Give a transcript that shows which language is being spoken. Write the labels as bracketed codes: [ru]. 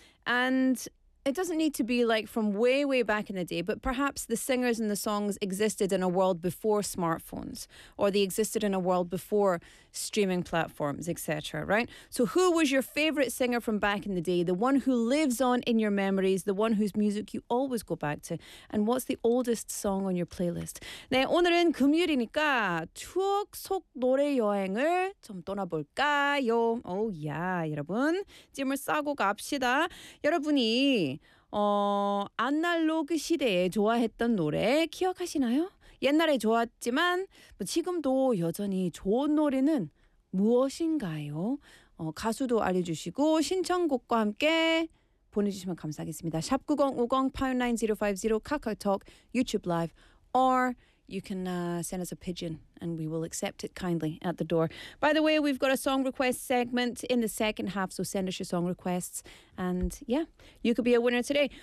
[en] And it doesn't need to be like from way, way back in the day, but perhaps the singers and the songs existed in a world before smartphones, or they existed in a world before streaming platforms, etc., right? So who was your favorite singer from back in the day, the one who lives on in your memories, the one whose music you always go back to, and what's the oldest song on your playlist? [ko] 네, 오늘은 금요일이니까 추억 속 노래 여행을 좀 떠나볼까요? [en] Oh yeah, [ko] 여러분, 짐을 싸고 갑시다. 여러분이 아날로그 시대에 좋아했던 노래 기억하시나요? 옛날에 좋았지만 뭐 지금도 여전히 좋은 노래는 무엇인가요? 가수도 알려주시고 신청곡과 함께 보내주시면 감사하겠습니다. [en] 샵9050-59050 카카오톡, YouTube Live, or you can send us a pigeon and we will accept it kindly at the door. By the way, we've got a song request segment in the second half, so send us your song requests and yeah, you could be a winner today.